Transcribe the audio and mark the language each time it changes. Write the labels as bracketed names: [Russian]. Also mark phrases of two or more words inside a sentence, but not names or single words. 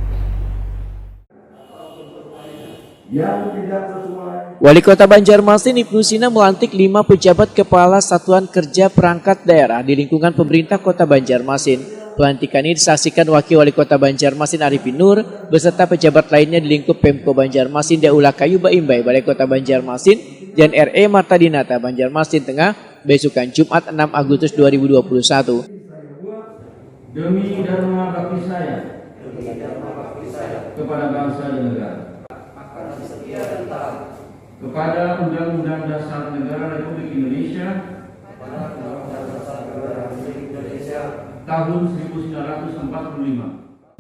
[Indonesian] Wali Kota Banjarmasin Ibnu Sina melantik 5 pejabat kepala satuan kerja perangkat daerah di lingkungan pemerintah Kota Banjarmasin. Pelantikan ini disaksikan Wakil Wali Kota Banjarmasin Arifin Nur beserta pejabat lainnya di lingkup Pemko Banjarmasin di Aula Kayuh Baimbai, Balai Kota Banjarmasin, Jalan R.A. Marta Dinata, Banjarmasin Tengah, Baisukan, Jumat 6 Agustus 2021. Demi dharma bakti saya kepada bangsa dan negara, kepada Undang-Undang Dasar Negara Republik Indonesia tahun 1945.